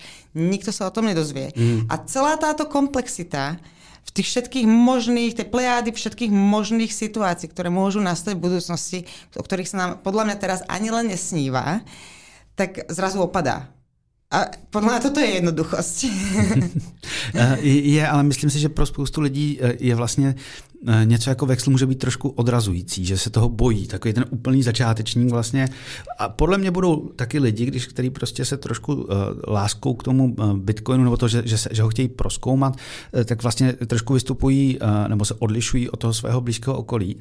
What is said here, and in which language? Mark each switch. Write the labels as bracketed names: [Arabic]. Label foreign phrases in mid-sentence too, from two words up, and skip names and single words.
[Slovak] Nikto sa o tom nedozvie. A celá táto komplexita v tých všetkých možných, tej plejády všetkých možných situácií, ktoré môžu nastať v budúcnosti, o ktorých sa nám podľa mňa teraz ani len nesníva, tak zrazu opadá. A podľa mňa toto je jednoduchosť. [Czech] Je, ale myslím si, že pro spoustu lidí je vlastně něco jako Vexl může být trošku odrazující, že se toho bojí, takový ten úplný začátečník vlastně. A podle mě budou taky lidi, kteří prostě se trošku láskou k tomu Bitcoinu nebo to, že ho chtějí prozkoumat, tak vlastně trošku vystupují nebo se odlišují od toho svého blízkého okolí.